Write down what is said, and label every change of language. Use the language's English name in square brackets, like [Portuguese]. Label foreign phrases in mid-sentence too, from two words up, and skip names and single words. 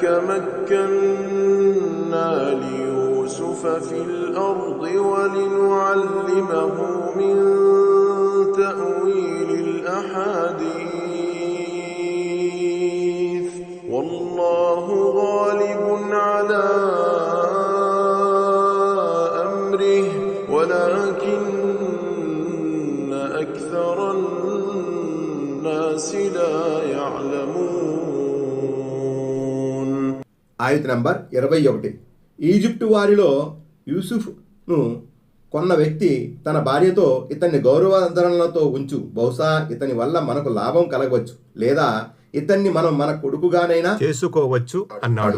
[Arabic] مكنا ليوسف في الأرض ولنعلمه من تأويل الأحاديث والله غالب على أمره ولكن أكثر الناس لا يعلمون. [Telugu] ఆయత నంబర్ 21. ఈజిప్టు వారిలో యూసుఫ్ను కొన్న వ్యక్తి తన భార్యతో ఇతన్ని గౌరవాదరణలతో ఉంచు, బహుశా ఇతని వల్ల మనకు లాభం కలగవచ్చు, లేదా ఇతన్ని మనం మన కొడుకుగానైనా చేసుకోవచ్చు అన్నాడు.